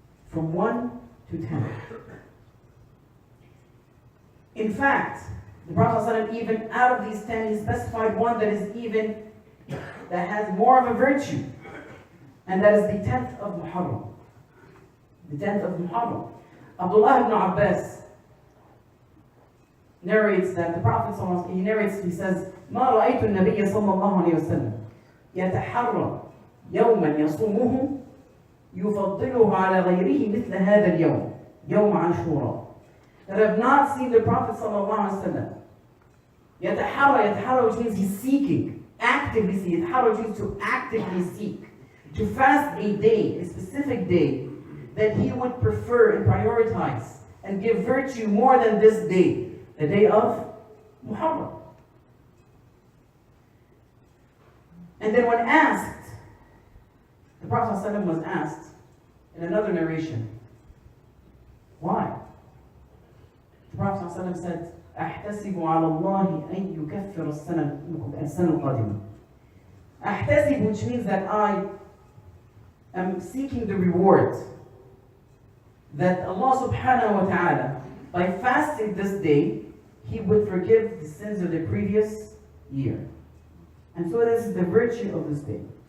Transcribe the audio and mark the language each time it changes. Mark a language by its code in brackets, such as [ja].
[en] From 1 to 10. In fact, the Prophet ﷺ, even out of these 10, he specified one that has more of a virtue. And that is the 10th of Muharram. The 10th of Muharram. Abdullah ibn Abbas narrates that the Prophet he says, [ar] ما رأيت النبي صلى الله عليه وسلم يتحرى يوما يصومه يفضله على غيره مثل هذا اليوم يوم عاشوراء. [en] That I have not seen the Prophet [ar] صلى الله عليه وسلم يتحرى, [en] which means he's seeking, actively seek. يتحرى means to actively seek, to fast a day, a specific day that he would prefer and prioritize and give virtue more than this day, the day of Muharram. And then when asked, the Prophet ﷺ was asked in another narration, why? The Prophet ﷺ said, [ar] أحتسب على الله أن يكفر السنة القادمة. [en] أحتسب, which means that I am seeking the reward that Allah subhanahu wa ta'ala, by fasting this day, He would forgive the sins of the previous year. And so this is the virtue of this day.